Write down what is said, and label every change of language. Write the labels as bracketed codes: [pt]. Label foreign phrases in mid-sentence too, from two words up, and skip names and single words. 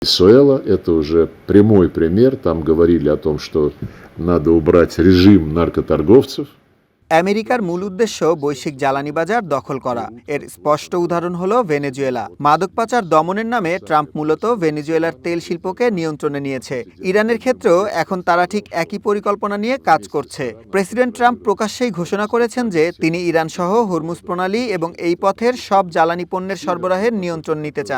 [ru] Венесуэла — это уже прямой пример. Там говорили о том, что надо убрать режим наркоторговцев. [bn] আমেরিকার মূল উদ্দেশ্য বৈশ্বিক জ্বালানি বাজার দখল করা। এর স্পষ্ট উদাহরণ হলো ভেনেজুয়েলা। মাদক পাচার দমনের নামে ট্রাম্প মূলত ভেনেজুয়েলার তেল শিল্পকে নিয়ন্ত্রণে নিয়েছে। ইরানের ক্ষেত্রেও এখন তারা ঠিক একই পরিকল্পনা নিয়ে কাজ করছে। প্রেসিডেন্ট ট্রাম্প প্রকাশ্যেই ঘোষণা করেছেন যে তিনি ইরান সহ হরমুজ প্রণালী এবং এই পথের সব জ্বালানি পণ্যের সরবরাহের নিয়ন্ত্রণ নিতে চান।